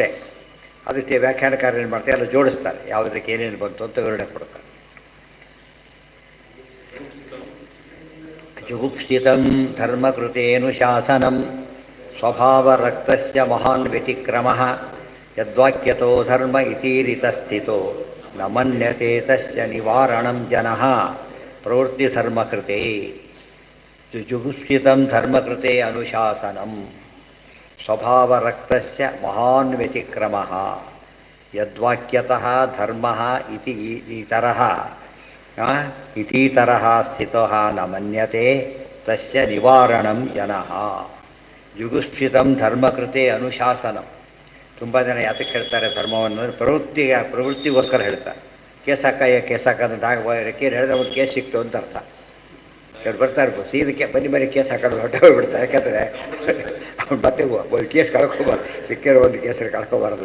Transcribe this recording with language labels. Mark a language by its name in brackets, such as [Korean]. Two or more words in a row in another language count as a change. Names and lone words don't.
[Kannada] ಅದಕ್ಕೆ ವ್ಯಾಖ್ಯಾನಕಾರ ಏನು ಮಾಡ್ತಾರೆ, ಎಲ್ಲ ಜೋಡಿಸ್ತಾರೆ, ಯಾವುದಕ್ಕೆ ಏನೇನು ಬಂತು ಅಂತ ವಿವರಣೆ ಕೊಡ್ತಾರೆ. [Sanskrit] ಜುಗುಪ್ಸಿತಂ ಧರ್ಮಕೃತೇನುಶಾಸನಂ ಸ್ವಭಾವರಕ್ತಸ್ಯ ಮಹಾನ್ ವ್ಯತಿಕ್ರಮಃ ಯದ್ವಾಕ್ಯತೋ ಧರ್ಮ ಇತೀರಿತಸ್ಥಿತೋ ನ ಮನ್ಯತೆ ತಸ್ಯ ನಿವಾರಣಂ ಜನಃ ಪ್ರವೃತ್ತಿ ಧರ್ಮಕೃತೆ. ಜುಗುಪ್ಸಿತಂ ಧರ್ಮಕೃತೆ ಅನುಶಾಸನಂ ಸ್ವಭಾವರಕ್ತಸ್ಯ ಮಹಾನ್ ವ್ಯತಿಕ್ರಮಃ ಯದ್ವಾಕ್ಯತಃ ಧರ್ಮಃ ಇತೀತರಃ ಸ್ಥಿತಃ ನ ಮನ್ಯತೆ ತಸ್ಯ ನಿವಾರಣಂ ಜನಃ. ಜುಗುಪ್ಸಿತಂ ಧರ್ಮಕೃತೆ ಅನುಶಾಸನಂ. [Kannada] ತುಂಬ ಜನ ಯಾತಕ್ಕೆ ಹೇಳ್ತಾರೆ ಧರ್ಮವನ್ನು ಅಂದರೆ ಪ್ರವೃತ್ತಿಗೋಸ್ಕರ ಹೇಳ್ತಾರೆ. ಕೇಸಾಕ ಅಂತ ಕೇರ್ ಹೇಳಿದ್ರೆ ಒಂದು ಕೇಸ್ ಸಿಕ್ತು ಅಂತ ಅರ್ಥ. ಇವ್ರು ಬರ್ತಾ ಇರ್ಬೋದು, ಸೀದಕ್ಕೆ ಬನ್ನಿ ಕೇಸ್ ಹಾಕೋದು ಹೊಟ್ಟೆ ಹೋಗ್ಬಿಡ್ತಾರೆ. ಯಾಕಂದರೆ ಅವ್ನು ಮತ್ತೆ ಒಂದು ಕೇಸ್ ಕಳ್ಕೊಬಾರ್ದು, ಸಿಕ್ಕಿರೋ ಒಂದು ಕೇಸಲ್ಲಿ ಕಳ್ಕೊಬಾರ್ದು.